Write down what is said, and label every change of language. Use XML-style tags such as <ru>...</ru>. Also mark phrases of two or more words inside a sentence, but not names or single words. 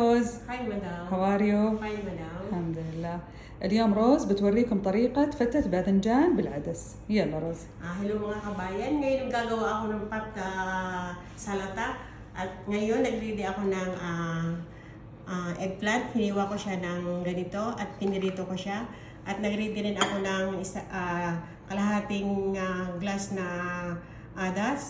<ar>روز. هاي مدام.</ar> <en>How are you؟</en> <ar>هاي مدام. الحمد لله. اليوم روز بتوريكم طريقة فتة باذنجان بالعدس. يلا روز.</ar> <tl>Hello mga kabayan. Ngayon gagawa ako ng salata. At ngayon nag-ready ako ng eggplant. Hiniwa ko siya ng ganito at pinirito ko siya. At nag-ready rin ako ng kalahating glass na adas.</tl>